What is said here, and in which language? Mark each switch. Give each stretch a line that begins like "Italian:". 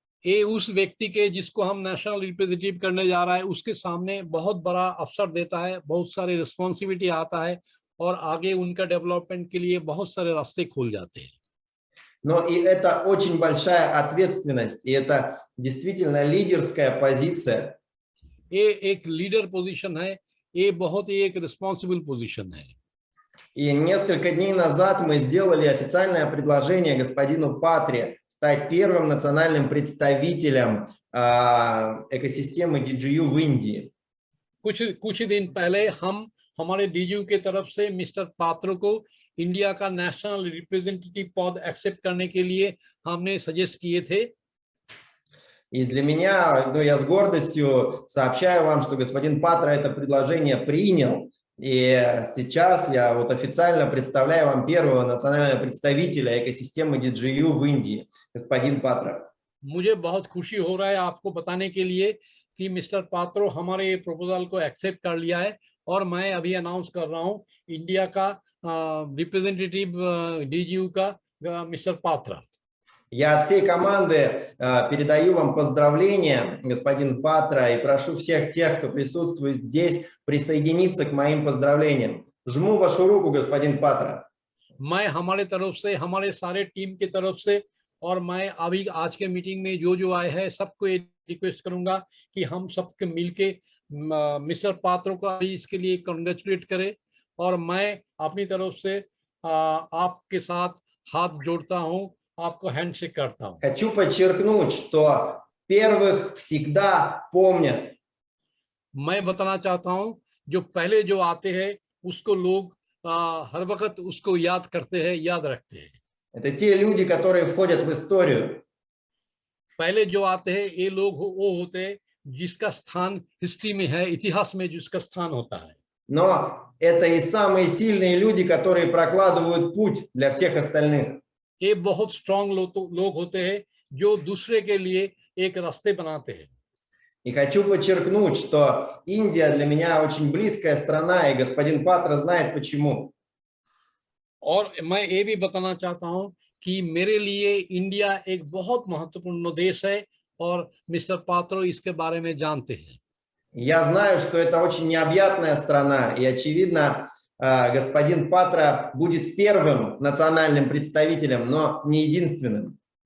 Hindi: ये उस व्यक्ति के जिसको हम नेशनल रिप्रेजेंटेटिव करने जा रहा है, उसके सामने बहुत बड़ा अवसर देता है, बहुत सारे रिस्पॉन्सिबिलिटी आता है, और आगे उनका डेवलपमेंट के लिए बहुत सारे रास्ते खुल जाते हैं।
Russian: Но и это очень большая ответственность, и это действительно лидерская позиция.
Hindi: ये एक लीडर पोजीशन है, ये बहुत ही एक रिस्पॉन्सिबल पोजीशन है।
Russian: И несколько дней назад мы сделали официальное предложение господину Патре стать первым национальным представителем экосистемы DigiU в Индии.
Hindi: कुछ दिन पहले हम हमारे DigiU के तरफ से मिस्टर पात्रो को इंडिया का नेशनल रिप्रेजेंटेटिव पद एक्सेप्ट करने के लिए हमने सजेस्ट किए थे।
Russian: И для меня, я с гордостью сообщаю вам, что господин Патра это предложение принял. И сейчас я вот официально представляю вам первого национального представителя экосистемы DigiU в Индии, господин Патра.
Hindi: मुझे बहुत खुशी हो रहा है आपको बताने के लिए कि मिस्टर पात्रो हमारे प्रपोजल को एक्सेप्ट कर लिया है, और मैं अभी अनाउंस कर रहा हूँ इंडिया का रिप्रेजेंटेटिव DigiU का मिस्टर पात्रा।
Russian: Я от всей команды передаю вам поздравления, господин Патра, и прошу всех тех, кто присутствует здесь, присоединиться к моим поздравлениям. Жму вашу руку, господин Патра.
Hindi: मैं हमारे तरफ से, हमारे सारे टीम की तरफ से, और मैं अभी आज के मीटिंग में जो आए हैं सबको ये रिक्वेस्ट करूंगा कि हम सबके मिलके मिस्टर पात्रो को अभी इसके लिए कंग्रेचुलेट करें, और मैं अपनी तरफ से आपके साथ हाथ जोड़ता हूं, आपको हैंडशेक करता हूं।
Russian: Хочу подчеркнуть, что первых всегда помнят.
Hindi: मैं बताना चाहता हूं, जो पहले जो आते हैं उसको लोग हर वक्त उसको याद करते हैं, याद रखते हैं।
Russian: Это те люди, которые входят в историю.
Hindi: पहले जो आते हैं ये लोग वो होते हैं जिसका स्थान हिस्ट्री में है, इतिहास में जिसका स्थान होता है।
Russian: Но это и самые сильные люди, которые прокладывают путь для всех остальных.
Hindi: ये बहुत स्ट्रॉन्ग लोग होते हैं जो दूसरे के लिए एक रास्ते बनाते हैं।
Russian: И хочу подчеркнуть, что Индия для меня очень близкая страна, и господин Патра знает почему.
Hindi: और मैं ये भी बताना चाहता हूँ कि मेरे लिए इंडिया एक बहुत महत्वपूर्ण देश है, और मिस्टर पात्रो इसके बारे में जानते हैं।
Russian: Я знаю, что это очень необъятная страна, и очевидно, господин Патра будет первым национальным представителем, но не единственным.